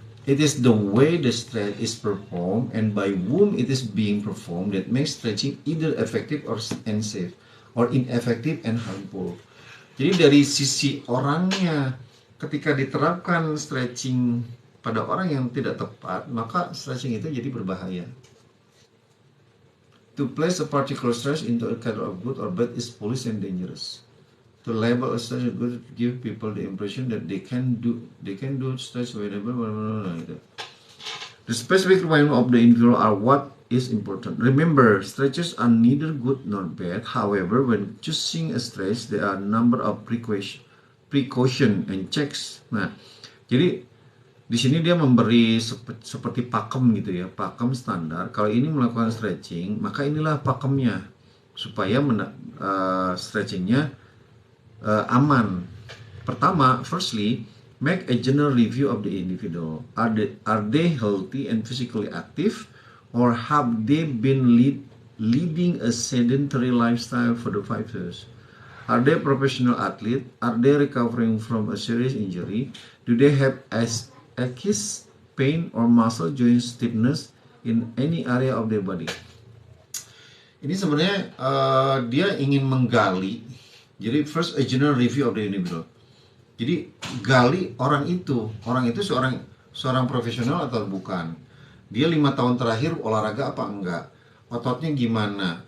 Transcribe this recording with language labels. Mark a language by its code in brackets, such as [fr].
[en] It is the way the stretch is performed and by whom it is being performed that makes stretching either effective or unsafe, or ineffective and harmful. [id] Jadi dari sisi orangnya, ketika diterapkan stretching pada orang yang tidak tepat, maka stretching itu jadi berbahaya. [en] To place a particular stretch into a category of good or bad is foolish and dangerous. To label a stretch good to give people the impression that they can do stretch whenever gitu. The specific requirement of the individual are what is important. Remember, stretches are neither good nor bad. However, when choosing a stretch, there are a number of precaution and checks. [id] Nah, jadi di sini dia memberi seperti pakem gitu ya, pakem standar. Kalau ini melakukan stretching, maka inilah pakemnya supaya stretchingnya aman. Pertama, [en] firstly, make a general review of the individual. Are they healthy and physically active, or have they been leading a sedentary lifestyle for the 5 years? Are they professional athlete? Are they recovering from a serious injury? Do they have aches, pain, or muscle joint stiffness in any area of their body? [id] Ini sebenarnya dia ingin menggali. Jadi [en] first a general review of the individual. [id] Jadi gali orang itu seorang profesional atau bukan. Dia 5 tahun terakhir olahraga apa enggak? Ototnya gimana?